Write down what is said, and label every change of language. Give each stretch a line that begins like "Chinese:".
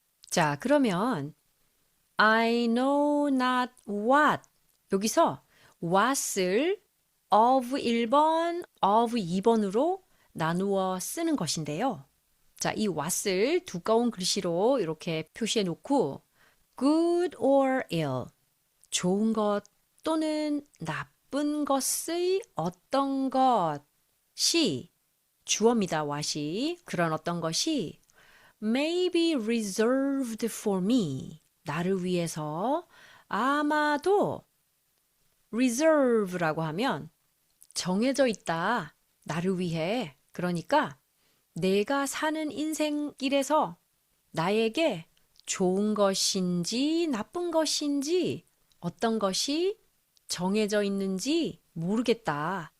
Korean: 자, 그러면
English: I know not what.
Korean: 여기서 what을 of 1번, of 2번으로 나누어 쓰는 것인데요. 자, 이 what을 두꺼운 글씨로 이렇게 표시해 놓고
English: good or ill.
Korean: 좋은 것 또는 나쁜 것의 어떤 것이 주어입니다. what이. 그런 어떤 것이
English: may be reserved for me.
Korean: 나를 위해서 아마도 reserve라고 하면 정해져 있다. 나를 위해. 그러니까 내가 사는 인생길에서 나에게 좋은 것인지 나쁜 것인지 어떤 것이 정해져 있는지 모르겠다.